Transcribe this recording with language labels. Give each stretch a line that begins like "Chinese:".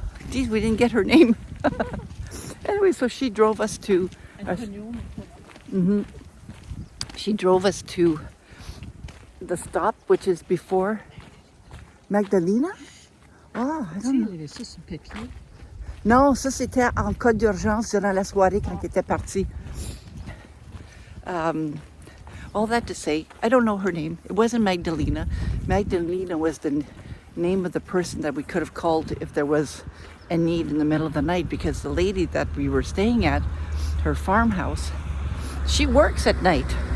English: Geez, we didn't get her name. Anyway, so she drove us to... She drove us to the stop, which is before Magdalena? Oh, I don't know.
French: Non, ça c'était en cas d'urgence durant la soirée quand il était parti.
English: All that to say, I don't know her name. It wasn't Magdalena. Magdalena was the name of the person that we could have called if there was a need in the middle of the night, because the lady that we were staying at, her farmhouse, she works at night.